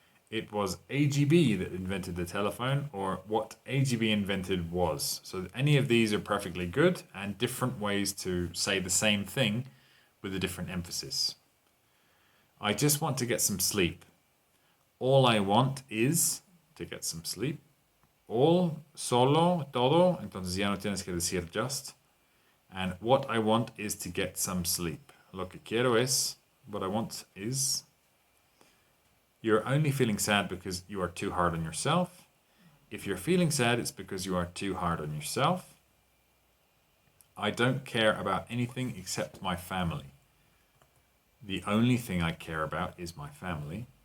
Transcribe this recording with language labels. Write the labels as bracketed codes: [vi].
[en] It was AGB that invented the telephone, or what AGB invented was. So any of these are perfectly good and different ways to say the same thing with a different emphasis. I just want to get some sleep. All I want is to get some sleep. [es] All, solo, todo, entonces ya no tienes que decir just. [en] And what I want is to get some sleep. [es] Lo que quiero es, [en] what I want is. You're only feeling sad because you are too hard on yourself. If you're feeling sad, it's because you are too hard on yourself. I don't care about anything except my family. The only thing I care about is my family.